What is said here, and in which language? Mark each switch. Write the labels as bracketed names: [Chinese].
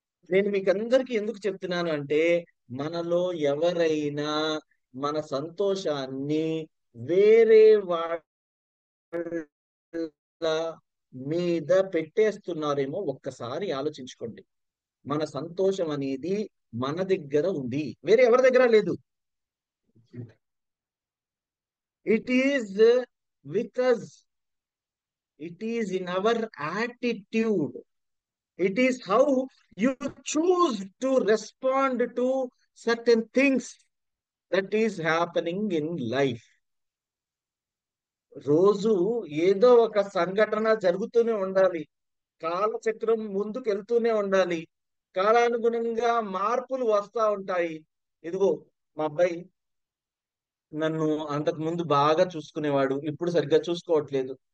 [Telugu] నేను మీకు అందరికీ ఎందుకు చెప్తున్నాను అంటే, మనలో ఎవరైనా మన సంతోషాన్ని వేరే వాళ్ళ మీద పెట్టేస్తున్నారేమో ఒక్కసారి ఆలోచించుకోండి. మన సంతోషం అనేది మన దగ్గర ఉంది, వేరే ఎవరి దగ్గర లేదు. [English] It is with us, it is in our attitude. It is how you choose to respond to certain things that is happening in life. [Telugu] రోజు ఏదో ఒక సంఘటన జరుగుతూనే ఉండాలి, కాలచక్రం ముందుకు వెళ్తూనే ఉండాలి, కాలానుగుణంగా మార్పులు వస్తా ఉంటాయి. ఇదిగో మా అబ్బాయి నన్ను అంతకు ముందు బాగా చూసుకునేవాడు, ఇప్పుడు సరిగ్గా చూసుకోవట్లేదు.